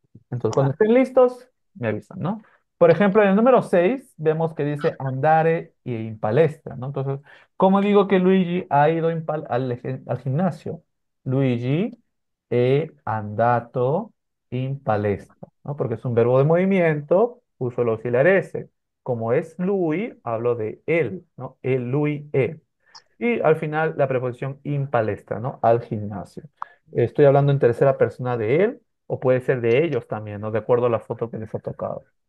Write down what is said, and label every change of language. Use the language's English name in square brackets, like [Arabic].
[Spanish] Entonces, cuando estén listos, me avisan, ¿no? Por ejemplo, en el número 6 vemos que dice andare y in palestra, ¿no? Entonces, ¿cómo digo que Luigi ha ido al gimnasio? [Italian] Luigi è andato in palestra, ¿no? [Spanish] Porque es un verbo de movimiento, uso el auxiliar ese. Como es lui, hablo de él, ¿no? El, lui, è. Y al final la preposición in palestra, ¿no? Al gimnasio. Estoy hablando en tercera persona de él o puede ser de ellos también, ¿no? De acuerdo a la foto que les ha tocado.